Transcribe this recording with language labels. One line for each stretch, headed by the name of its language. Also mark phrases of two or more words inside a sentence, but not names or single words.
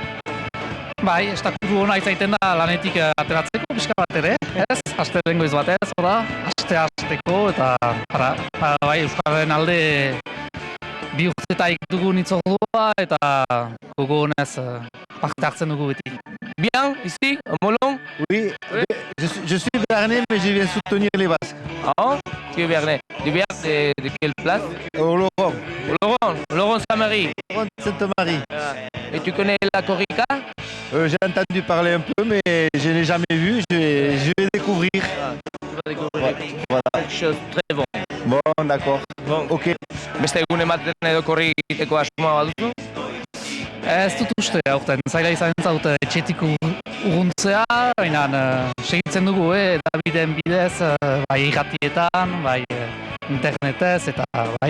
Basque: Bai, estakuru hona izaiten da lanetik ateratzeko pixka bat ere, ez? Astelehen goiz batez, hasteko eta bai, Euskararen alde bi urtetaik dugun itzordua eta gogo honez parte hartzen dugu beti.
French: Bien, ici, à Molon? Oui, je suis Bernet, mais je viens soutenir les Basques. Ah, tu es Bernet. Tu viens de quelle place? Au Laurent. Laurent Saint-Marie. Laurent Sainte-Marie. Et tu connais la korrika? J'ai entendu parler un peu, mais je n'ai jamais vu. Je vais découvrir. Tu vas découvrir. Voilà. Quelque chose de très bon. Bon, d'accord. Bon. Ok.
Basque: Beste egun ematen edo korri egiteko asmoa baduzu? Ez dut uste, aurten zaila izan zaut etxetik urruntzea, baina segitzen dugu, edabideen bidez, bai irratietan, bai internetez, eta bai.